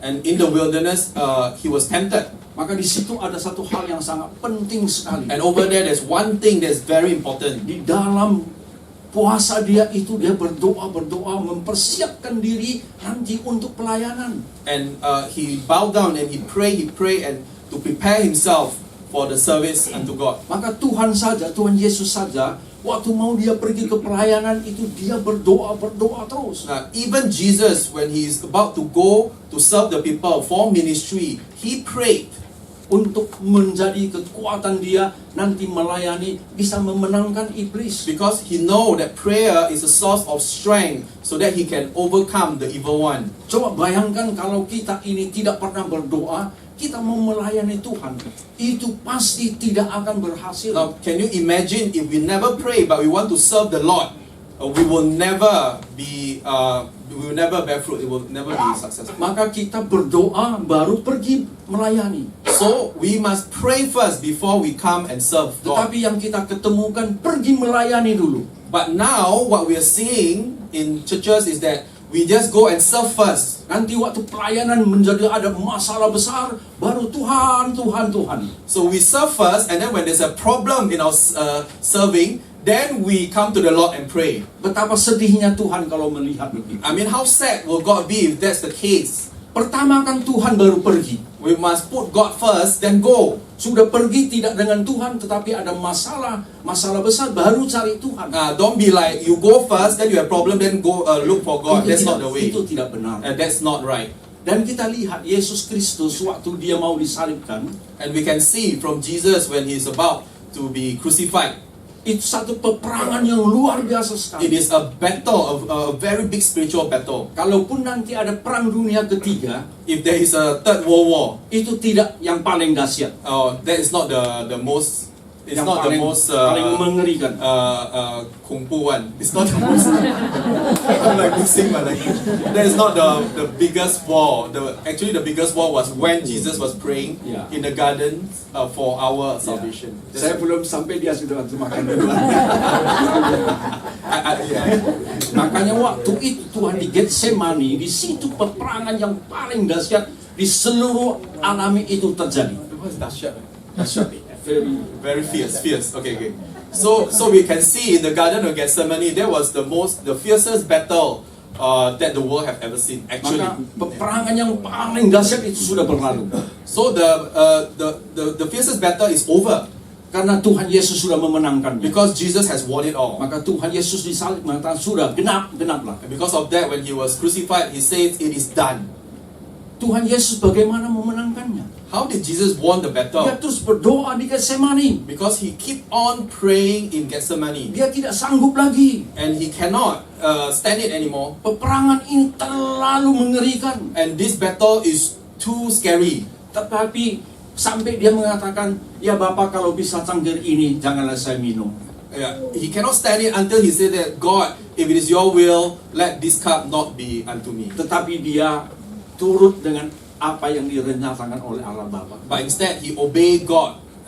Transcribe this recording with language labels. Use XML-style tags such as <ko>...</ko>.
<en>And in the wilderness, he was tempted.</en> <id>Maka di situ ada satu hal yang sangat penting sekali.</id> <en>And over there, there's one thing that's very important.</en> <id>Di dalam puasa dia itu dia berdoa, mempersiapkan diri nanti untuk pelayanan.</id> <en>And he bowed down and he prayed and to prepare himself for the service unto God.</en> <id>Maka Tuhan Yesus saja, waktu mau dia pergi ke pelayanan itu dia berdoa terus.</id> <en>Now, even Jesus, when he's about to go to serve the people for ministry, he prayed.</en> <id>untuk menjadi kekuatan dia nanti melayani, bisa memenangkan iblis.</id> <en>Because he know that prayer is a source of strength so that he can overcome the evil one.</en> <id>Coba bayangkan kalau kita ini tidak pernah berdoa, kita mau melayani Tuhan, itu pasti tidak akan berhasil.</id> <en>Now, can you imagine if we never pray but we want to serve the Lord? We will never bear fruit. It will never be successful.</en> <id>Maka kita berdoa baru pergi melayani.</id> <en>So we must pray first before we come and serve God.</en> <id>Tetapi yang kita ketemukan pergi melayani dulu.</id> <en>But now what we are seeing in churches is that we just go and serve first.</en> <id>Nanti waktu pelayanan menjadi ada masalah besar, baru Tuhan.</id> <en>So we serve first, and then when there's a problem in our serving, then we come to the Lord and pray.</en> <id>Betapa sedihnya Tuhan kalau melihat begitu.</id> <en>I mean, how sad will God be if that's the case?</en> <id>Pertama kan Tuhan baru pergi.</id> <en>We must put God first, then go.</en> <id>Sudah pergi tidak dengan Tuhan, tetapi ada masalah besar, baru cari Tuhan.</id> <en>Don't be like you go first, then you have problem, then go look for God. That's not the way.</en> <id>Itu tidak benar.</id> <en>That's not right.</en> <id>Dan kita lihat Yesus Kristus waktu dia mau disalibkan,</id> <en>And we can see from Jesus when he's about to be crucified.</en> <id>itu satu peperangan yang luar biasa sekali.</id> <en>It is a battle, a very big spiritual battle.</en> <id>Kalaupun nanti ada perang dunia ketiga,</id> <en>If there is a third world war,</en> <id>itu tidak yang paling dahsyat.</id> <en>that is not the most. It's</en> <id>Yang</id> <en>not</en> <id>paling,</id> <en>the most</en> <id>paling mengerikan.</id> <zh>恐怖</zh> <en>one. It's not the most. I'm like mixing my language. That is not the biggest war. Actually, the biggest war was when Jesus was praying Yeah. in the garden for our salvation.</en> <id>Saya belum sampai dia sudah makan duluan. Makanya waktu itu Tuhan di Getsemani, di situ peperangan yang paling dahsyat di seluruh alami itu terjadi.</id> <en>What's dahsyat?</en> <id>Dahsyat.</id> <en>Very fierce. Okay. So we can see in the Garden of Gethsemane, there was the fiercest battle that the world have ever seen. Actually,</en> <id>Maka peperangan yang paling dahsyat itu sudah berlalu.</id> <en>so the fiercest battle is over</en> <id>Karena Tuhan Yesus sudah memenangkannya.</id> <en>because Jesus has won it all.</en> <id>Maka Tuhan Yesus disalib mengatakan sudah genaplah.</id> <en>And because of that, when he was crucified, he said, "It is done."</en> <id>Tuhan Yesus bagaimana memenangkannya?</id> <en>How did Jesus won the</en> <id>Dia</id> <en>battle?</en> <id>terus berdoa di Getsemani.</id> <en>Because he keep on praying in Gethsemane,</en> <id>Dia tidak sanggup lagi.</id> <en>and he cannot stand it anymore.</en> <id>Peperangan ini terlalu mengerikan.</id> <en>And this battle is too scary.</en> <id>Tetapi sampai dia mengatakan, ya Bapa kalau bisa cangkir ini janganlah saya minum.</id> <en>He cannot stand it until he said that, God, if it is your will, let this cup not be unto me.</en> <id>Tetapi dia turut dengan apa yang direncanakan oleh Allah Bapa.</id> <en>But instead, he obeyed God.</en>